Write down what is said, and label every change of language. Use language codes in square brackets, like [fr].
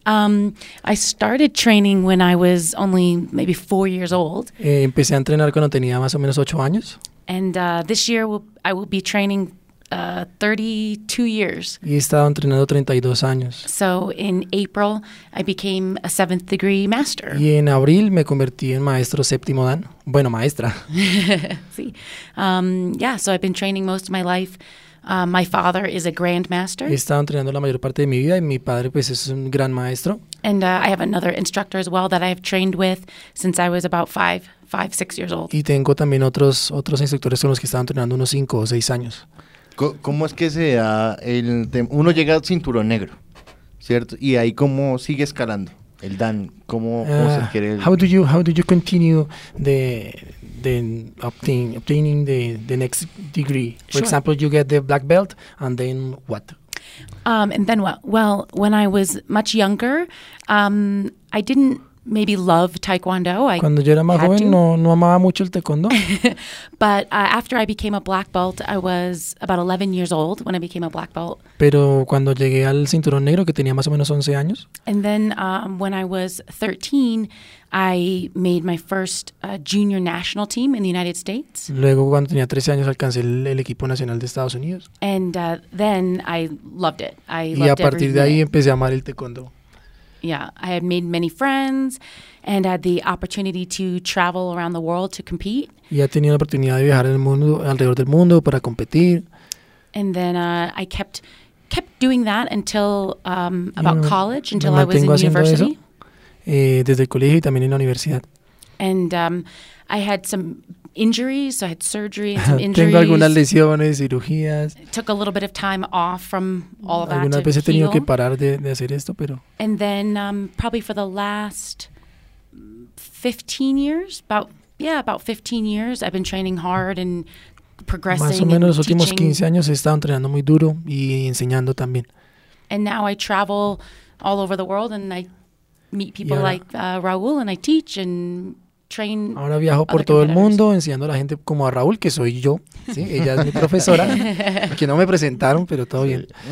[en] I started training when I was only maybe 4 years old. [es] Empecé a entrenar cuando tenía más o menos 8 años. [en] And this year I will be training 32 years. [es] Y he estado entrenando 32 años. [en] So in April I became a seventh degree master. [es] Y en abril me convertí en maestro séptimo dan. Bueno, maestra. Sí. [en] So I've been training most of my life. My father is a grandmaster. [es] He estado entrenando la mayor parte de mi vida y mi padre pues es un gran maestro. [en] And I have another instructor as well that I have trained with since I was about 5, 6 years old. [es] Y tengo también otros instructores con los que estaba entrenando unos 5 o 6 años. ¿Cómo es que se da el tema? Uno llega al cinturón negro, ¿cierto? Y ahí cómo sigue escalando el dan, cómo se quiere. [en] How do you continue obtaining the next degree? For sure. Example, you get the black belt and then what? Well, when I was much younger, I didn't maybe love taekwondo. [es] Cuando yo era más joven, no amaba mucho el taekwondo. [en] But after I became a black belt, I was about 11 years old when I became a black belt. [es] Pero cuando llegué al cinturón negro, que tenía más o menos 11 años. [en] And then when I was 13, I made my first junior national team in the United States. [es] Luego, cuando tenía 13 años, alcancé el equipo nacional de Estados Unidos. [en] And then I loved it. [es] Y a partir de ahí empecé a amar el taekwondo. [en] Yeah, I had made many friends and had the opportunity to travel around the world to compete. [es] Y he tenido la oportunidad de viajar alrededor del mundo para competir. [en] And then I kept doing that until about college, until I was in university. [es] Eso, desde el colegio y también en la universidad. [en] And I had some injuries, so I had surgery and some injuries. [es] Tengo algunas lesiones, cirugías. [en] It took a little bit of time off from all of that. [es] Algunas veces he tenido que parar de hacer esto, pero. [en] And then probably for the last 15 years, about 15 years, I've been training hard and progressing. [es] Más o menos los últimos [en] teaching. [es] 15 años he estado entrenando muy duro y enseñando también. [en] And now I travel all over the world and I meet people like Raúl and I teach and train. [es] Ahora viajo por todo el mundo enseñando a la gente como a Raúl, que soy yo, ¿sí? Ella es mi profesora, que no me presentaron, pero todo bien.